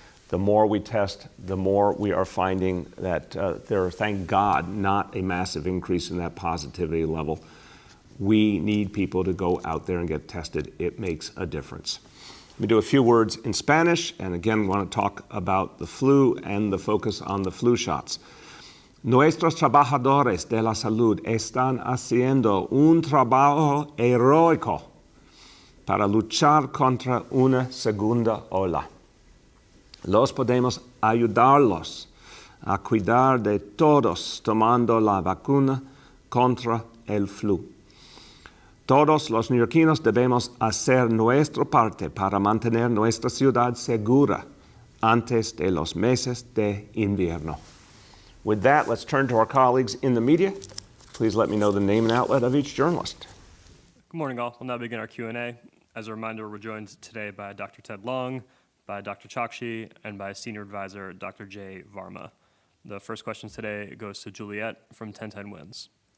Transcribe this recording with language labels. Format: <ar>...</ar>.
<en>The more we test, the more we are finding that there are, thank God, not a massive increase in that positivity level. We need people to go out there and get tested. It makes a difference. Let me do a few words in Spanish, and again, want to talk about the flu and the focus on the flu shots.</en> <es>Nuestros trabajadores de la salud están haciendo un trabajo heroico para luchar contra una segunda ola. Los podemos ayudarlos a cuidar de todos tomando la vacuna contra el flu. Todos los neoyorquinos debemos hacer nuestra parte para mantener nuestra ciudad segura antes de los meses de invierno.</es> <en>With that, let's turn to our colleagues in the media. Please let me know the name and outlet of each journalist. Good morning, all. We'll now begin our Q&A. As a reminder, we're joined today by Dr. Ted Long, by Dr. Chokshi, and by Senior Advisor Dr. Jay Varma. The first question today goes to Juliet from 1010 Wins.</en>